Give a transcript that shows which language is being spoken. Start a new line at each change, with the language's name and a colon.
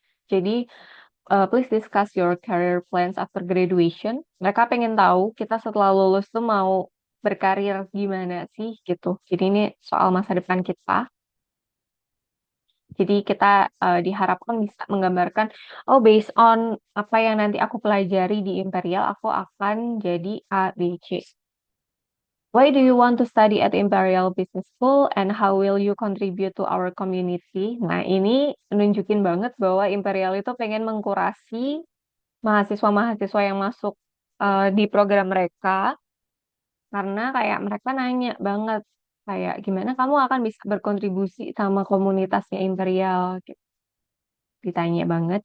English: Jadi, please discuss your career plans after graduation.
Indonesian: Mereka pengen tahu kita setelah lulus tuh mau berkarir gimana sih gitu. Jadi ini soal masa depan kita. Jadi kita diharapkan bisa menggambarkan, oh based on apa yang nanti aku pelajari di Imperial, aku akan jadi A, B, C.
English: Why do you want to study at Imperial Business School and how will you contribute to our community?
Indonesian: Nah, ini menunjukin banget bahwa Imperial itu pengen mengkurasi mahasiswa-mahasiswa yang masuk di program mereka, karena kayak mereka nanya banget kayak gimana kamu akan bisa berkontribusi sama komunitasnya Imperial gitu. Ditanya banget.